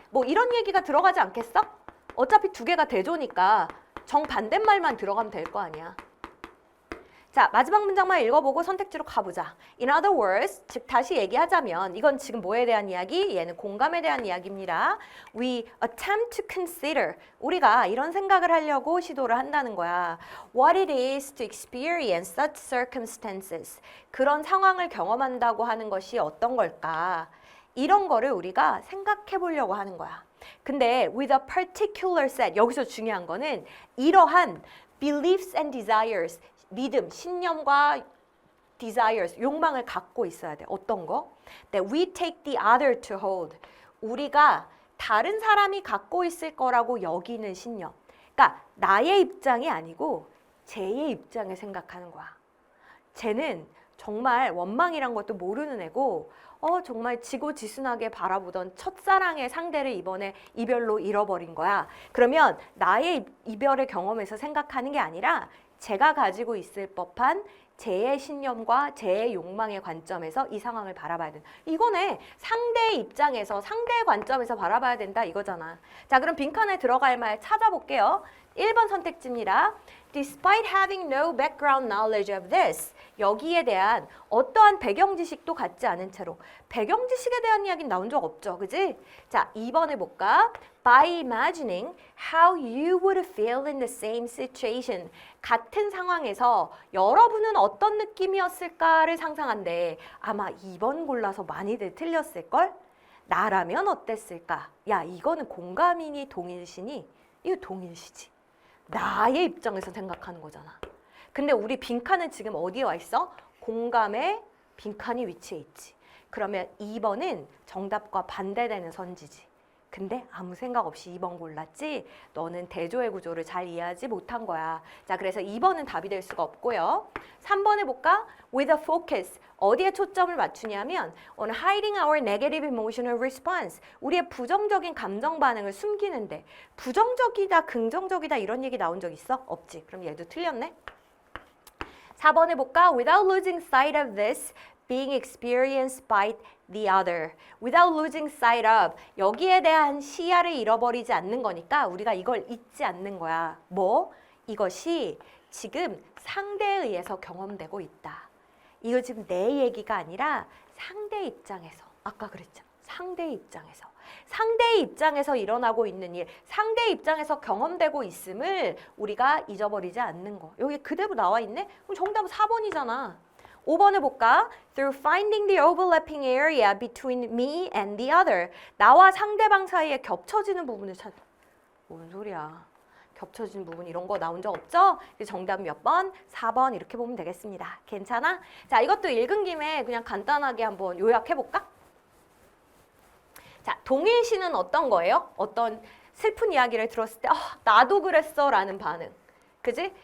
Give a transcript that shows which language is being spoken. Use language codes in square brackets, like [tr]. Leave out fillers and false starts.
[ko] 뭐 이런 얘기가 들어가지 않겠어? 어차피 두 개가 대조니까 정반대말만 들어가면 될 거 아니야. 자, 마지막 문장만 읽어보고 선택지로 가보자. [en] In other words, [ko] 즉 다시 얘기하자면 이건 지금 뭐에 대한 이야기? 얘는 공감에 대한 이야기입니다. [en] We attempt to consider. [ko] 우리가 이런 생각을 하려고 시도를 한다는 거야. [en] What it is to experience such circumstances. [ko] 그런 상황을 경험한다고 하는 것이 어떤 걸까? 이런 거를 우리가 생각해 보려고 하는 거야. 근데 [en] with a particular set. [ko] 여기서 중요한 거는 이러한 [en] beliefs and desires. [ko] 믿음, 신념과 desires, 욕망을 갖고 있어야 돼. 어떤 거? [en] That we take the other to hold. [ko] 우리가 다른 사람이 갖고 있을 거라고 여기는 신념. 그러니까 나의 입장이 아니고 쟤의 입장에 생각하는 거야. 쟤는 정말 원망이란 것도 모르는 애고 정말 지고지순하게 바라보던 첫사랑의 상대를 이번에 이별로 잃어버린 거야. 그러면 나의 이별의 경험에서 생각하는 게 아니라 제가 가지고 있을 법한 제 신념과 제 욕망의 관점에서 이 상황을 바라봐야 된다. 이거네. 상대의 입장에서 상대의 관점에서 바라봐야 된다 이거잖아. 자, 그럼 빈칸에 들어갈 말 찾아볼게요. 1번 선택지입니다. [en] Despite having no background knowledge of this. [ko] 여기에 대한 어떠한 배경 지식도 갖지 않은 채로. 배경 지식에 대한 이야기는 나온 적 없죠. 그지? 자, 2번 해볼까? [en] By imagining how you would feel in the same situation. [ko] 같은 상황에서 여러분은 어떤 느낌이었을까를 상상한대. 아마 2번 골라서 많이들 틀렸을걸? 나라면 어땠을까? 야, 이거는 공감이니 동일시니? 이거 동일시지. 나의 입장에서 생각하는 거잖아. 근데 우리 빈칸은 지금 어디에 와 있어? 공감에 빈칸이 위치해 있지. 그러면 2번은 정답과 반대되는 선지지. 근데 아무 생각 없이 2번 골랐지? 너는 대조의 구조를 잘 이해하지 못한 거야. 자, 그래서 2번은 답이 될 수가 없고요. 3번 해볼까? [en] With a focus. [ko] 어디에 초점을 맞추냐면 [en] on hiding our negative emotional response. [ko] 우리의 부정적인 감정 반응을 숨기는데 부정적이다, 긍정적이다 이런 얘기 나온 적 있어? 없지. 그럼 얘도 틀렸네. 4번 해볼까? [en] Without losing sight of this being experienced by the other. Without losing sight of. [ko] 여기에 대한 시야를 잃어버리지 않는 거니까 우리가 이걸 잊지 않는 거야. 뭐? 이것이 지금 상대에 의해서 경험되고 있다. 이거 지금 내 얘기가 아니라 상대 입장에서. 아까 그랬잖아. 상대의 입장에서. 상대의 입장에서 일어나고 있는 일, 상대의 입장에서 경험되고 있음을 우리가 잊어버리지 않는 거. 여기 그대로 나와 있네? 그럼 정답은 4번이잖아. 5번 해볼까? [en] Through finding the overlapping area between me and the other. [ko] 나와 상대방 사이에 겹쳐지는 부분을 찾아. 뭔 소리야. 겹쳐진 부분 이런 거 나온 적 없죠? 정답 몇 번? 4번 이렇게 보면 되겠습니다. 괜찮아? 자, 이것도 읽은 김에 그냥 간단하게 한번 요약해볼까? 자, 동일시는 어떤 거예요? 어떤 슬픈 이야기를 들었을 때 나도 그랬어 라는 반응. 그지?